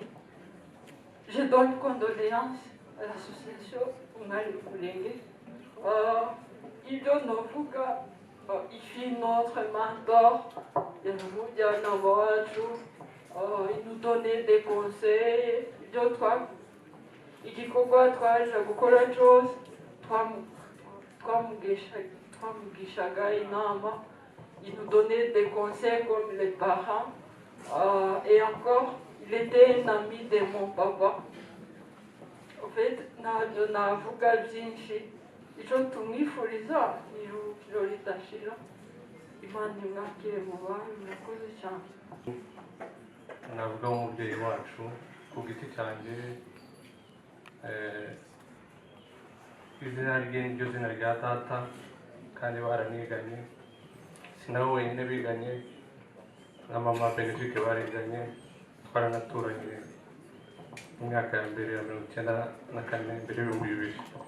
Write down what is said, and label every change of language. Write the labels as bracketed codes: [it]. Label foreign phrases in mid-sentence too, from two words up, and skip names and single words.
[fr] Je donne condoléances à l'association Umali Mulenge. [rw] Ibyo novuga, [fr] il fut notre mentor, il nous donnait des conseils, [rw] igikorwa twaje gukora cyose twamugishaga inama, [fr] il nous donnait des conseils comme les parents, et encore il était un ami de mon papa. En fait, [rw] ntabyo navuga byinshi, icyo tumwifuriza ni ijuru ridashira. Imana imwakire mu bantu, murakoze cyane. navuga nk'umubyeyi wacu ku giti cyanjye izina rye niryo zina rya data kandi baraniganye, sinabo wenyine biganye na mama Benedict bariganye, twaranaturanye mu myaka ya mbere ya 1994 mbere y'ibihumbi bibiri.